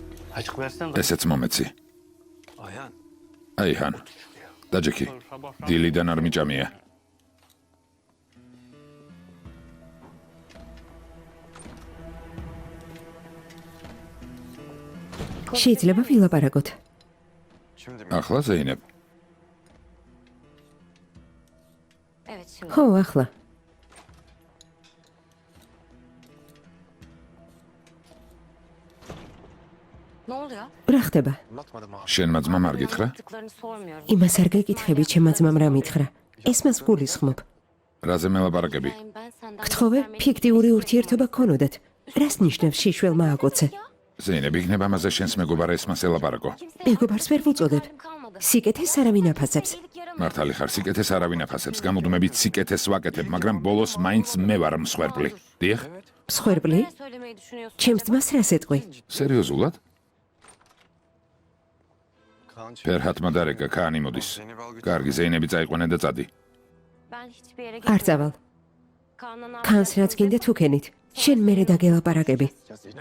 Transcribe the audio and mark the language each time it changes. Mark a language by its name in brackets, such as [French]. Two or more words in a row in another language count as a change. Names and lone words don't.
[Turkish] Açık versene. [Georgian] ესეც მომეცი. [Turkish] Ayhan. [Georgian] აიჰან. დაჯექი. დილიდან არ მიჭამია. შეიძლება ვილაპარაკოთ. [Turkish] Şimdi mi? [Georgian] ახლა ზეინებ. [Turkish] Evet şimdi. [Georgian] ხო, ახლა. [Turkish] Ne oluyor? [Georgian] რა ხდება? [Turkish] Anlatmadım abi. [Georgian] შენმა ძმამ არ გითხრა? [Turkish] Yaptıklarını sormuyorum. [Georgian] იმას არ გეკითხები, ჩემმა ძმამ რა მითხრა. ეს მას გულისხმობ. რაზე მელაპარაკები? [Turkish] İbrahim, ben senden [Georgian] გთხოვე, ფიქტიური ურთიერთობა გქონოდათ. რას ნიშნავს შიშველმა აკოცე? ზეინებ, იქნება ამაზე შენს მეგობარ ესმას ელაპარაკო. მეგობარს ვერ ვუწოდებ. სიკეთეს არავინ აფასებს. მართალი ხარ, სიკეთეს არავინ აფასებს. გამოდმებით სიკეთეს ვაკეთებ, მაგრამ ბოლოს მაინც მე ვარ მსხვერპლი. დიახ? მსხვერპლი? [Turkish] Ne söylemeyi düşünüyorsun? [Georgian] ჩემს ძმას რას ეტყვი? სერიოზულად? [Turkish] Kaan çık. [Georgian] ფერჰატმა დარეკა ქანი მოდის. კარგი, ზეინები წაიყვანე და წადი. [Turkish] Ben hiçbir yere [Georgian] არ წავალ. [Turkish] Kaan'la [Georgian] ქანს რაც გინდა თუ ქენით. შენ მერე დაგელაპარაკები. [Turkish] Ya Zeynep.